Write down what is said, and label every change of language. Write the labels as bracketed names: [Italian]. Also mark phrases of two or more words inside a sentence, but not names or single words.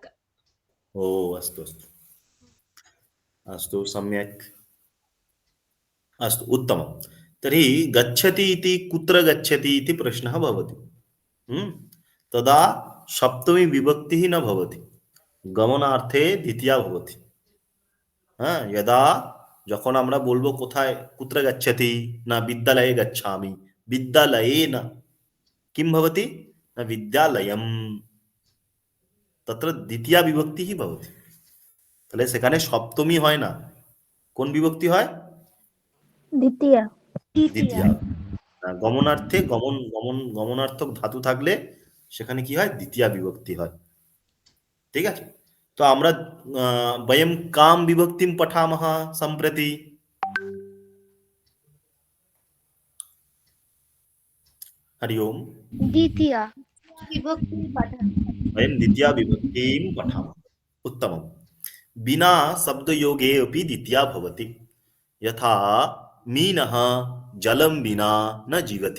[Sanskrit] ओ, अस्तु अस्तु अस्तु, सम्यक्। अस्तु, उत्तमं। तर्हि गच्छति इति कुत्र गच्छति इति प्रश्नः भवति। तदा सप्तमी विभक्तिः न भवति, गमनार्थे द्वितीया भवति। [Bangla] হ্যাঁ, यदा যখন আমরা বলবো কোথায়, [Sanskrit] कुत्र गच्छति, न विद्यालये गच्छामि, विद्यालयेन किं भवति, न विद्यालयं, तत्र द्वितीया विभक्तिः भवति। [Bangla] তাহলে সেখানে সপ্তমী হয় না, কোন বিভক্তি হয়? দ্বিতীয়া। দ্বিতীয়া। গমনার্থে গমনার্থক ধাতু থাকলে সেখানে কি হয়? দ্বিতীয়া বিভক্তি হয়। ঠিক আছে? তো আমরা [Sanskrit] বয়ম কাম বিভক্তিম পঠামহ সম্প্রতি। हरि ओम। द्वितीया। विभक्तिं पठामि। वयं द्वितीया विभक्तिं पठामः। उत्तमं। विना शब्दयोगे अपि द्वितीया भवति। यथा मीनः जलं विना न जीवति।